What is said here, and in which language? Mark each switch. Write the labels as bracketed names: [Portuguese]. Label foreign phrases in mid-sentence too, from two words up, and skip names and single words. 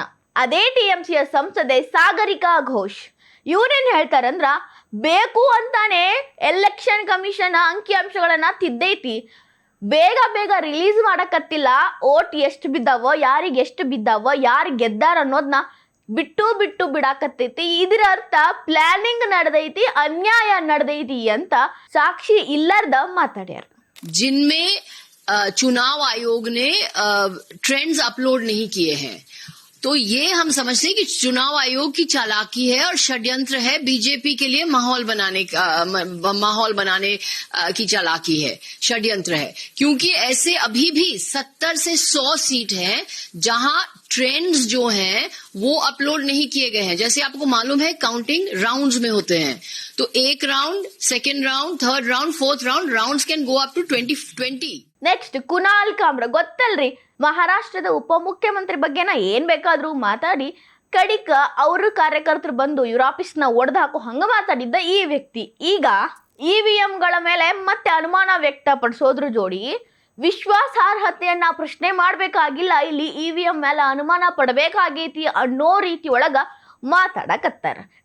[Kannada] ಅದೇ TMCಯ ಸಂಸದೆ ಸಾಗರಿಕಾ ಘೋಷ್ ಇವ್ರೇನ್ ಹೇಳ್ತಾರಂದ್ರ, ಬೇಕು ಅಂತಾನೆ ಎಲೆಕ್ಷನ್ ಕಮಿಷನ್ ಅಂಕಿಅಂಶಗಳನ್ನ ತಿದ್ದೈತಿ, ಬೇಗ ರಿಲೀಸ್ ಮಾಡಕತ್ತಿಲ್ಲ, ಓಟ್ ಎಷ್ಟು ಬಿದ್ದಾವ, ಯಾರಿಗೆ ಎಷ್ಟು ಬಿದ್ದಾವ, ಯಾರು ಗೆದ್ದಾರ ಅನ್ನೋದನ್ನ ಬಿಟ್ಟು ಬಿಡಾಕತ್ತೈತಿ. ಇದರ ಅರ್ಥ ಪ್ಲಾನಿಂಗ್ ನಡೆದೈತಿ, ಅನ್ಯಾಯ ನಡೆದೈತಿ ಅಂತ ಸಾಕ್ಷಿ ಇಲ್ಲರ್ದ ಮಾತಾಡ್ಯಾರ. [Hindi] जिनमें चुनाव आयोग ने ट्रेंड्स अपलोड नहीं किए हैं, तो ये हम समझते हैं कि चुनाव आयोग की चालाकी है और षड्यंत्र है, बीजेपी के लिए माहौल बनाने की चालाकी है, षड्यंत्र है. क्योंकि ऐसे अभी भी 70 से 100 सीट हैं जहां ट्रेंड्स जो हैं वो अपलोड नहीं किए गए हैं. जैसे आपको मालूम है काउंटिंग राउंड्स में होते हैं, तो एक राउंड, [English] second round, third round, fourth rounds can go up to 20. [Kannada] ನೆಕ್ಸ್ಟ್ ಕುನಾಲ್ ಕಾಮ್ರಾ ಗೊತ್ತಲ್ರಿ, ಮಹಾರಾಷ್ಟ್ರದ ಉಪಮುಖ್ಯಮಂತ್ರಿ ಬಗ್ಗೆ ಏನ್ ಬೇಕಾದ್ರೂ ಮಾತಾಡಿ ಕಡಿಕ ಅವ್ರ ಕಾರ್ಯಕರ್ತರು ಬಂದು ಇವ್ರ ಆಫೀಸ್ನ ಒಡೆದು ಹಾಕೋ ಹಂಗ ಮಾತಾಡಿದ್ದ ಈ ವ್ಯಕ್ತಿ ಈಗ EVMಗಳ ಮೇಲೆ ಮತ್ತೆ ಅನುಮಾನ ವ್ಯಕ್ತಪಡಿಸೋದ್ರ ಜೋಡಿ ವಿಶ್ವಾಸಾರ್ಹತೆಯನ್ನ ಪ್ರಶ್ನೆ ಮಾಡ್ಬೇಕಾಗಿಲ್ಲ, ಇಲ್ಲಿ EVM ಮೇಲೆ ಅನುಮಾನ ಪಡಬೇಕಾಗೈತಿ ಅನ್ನೋ ರೀತಿ ಒಳಗ ಮಾತಾಡಕತ್ತಾರ.